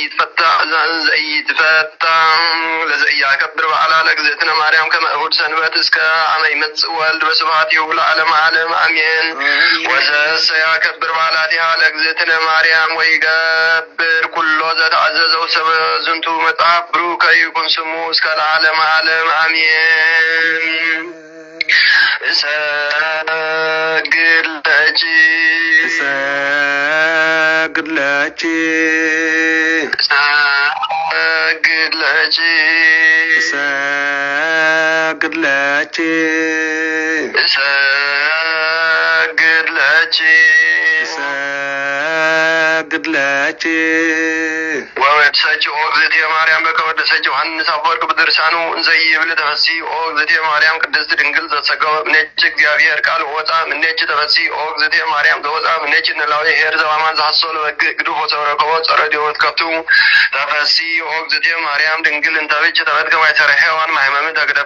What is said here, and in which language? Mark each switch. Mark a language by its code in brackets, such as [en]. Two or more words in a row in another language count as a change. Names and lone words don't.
[gez] ዘኢትፈታ ለዘኢያከብር በዓላ ለእግዝእትነ ማርያም ከመ እሑድ ሰንበት እስከ አመ ይመጽእ ወልድ በስብሐቲሁ ለዓለመ ዓለም አሜን። ወዘሰ ያከብር በዓላቲሃ ለእግዝእትነ ማርያም ወይገብር ኩሎ ዘተአዘዘው ሰበ ዝንቱ መጽሐፍ ብሩክ ይኩን ስሙ እስከ ለዓለመ ዓለም አሜን። እሰግድ ለኪ እሰግድ ለኪ እሰግድ ለኪ እሰግድ ለኪ እሰግድ ለኪ እሰግድ ለኪ ወወድሰች እግዝእትየ ማርያም በከመ ወደሰች ዮሐንስ አፈወርቅ በድርሳኑ እንዘ ይብል ተፈሲ እግዝእትየ ማርያም ቅድስት ድንግል ዘተሰገወ እምኔኪ እግዚአብሔር ቃል ወፃ እምኔኪ ተፈሲ እግዝእትየ ማርያም ዘወፃ እምኔኪ ንላዊ ኄር ዘበአማን ዘሐሰሶ ለበግዕ ግዱፍ ወተረከቦ ጸረ ዲወት ከብቱ ተፈሲ እግዝእትየ ማርያም ድንግል እንተ ብእሲ ተፈትከ ማይሰረ ሔዋን ማሕመም ተግደፋ